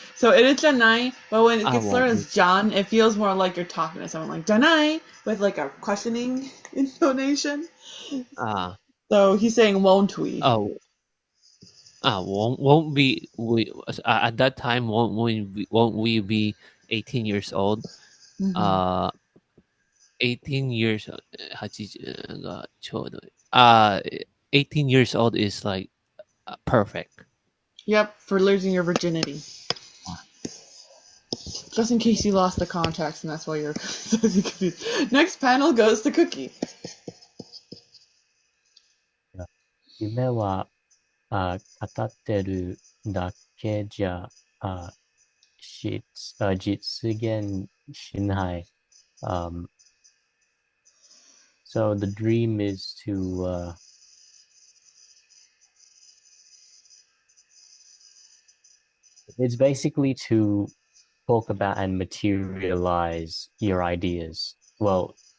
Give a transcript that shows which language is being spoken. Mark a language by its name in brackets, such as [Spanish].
[English] So it is Janai, but when it gets slurred as John, it feels more like you're talking to someone like Janai with like a questioning intonation. So he's saying won't we? Won't we at that time won't we be 18 years old? 18 years [Japanese] 80がちょうどいい。 [English] 18 years old is like perfect. Yep, for losing your virginity. Just in case you lost the context and that's why you're so confused. Next panel goes to Cookie. [Japanese] 夢は語ってるだけじゃ実現しない。 [English] So the dream is to it's basically to talk about and materialize your ideas. Well,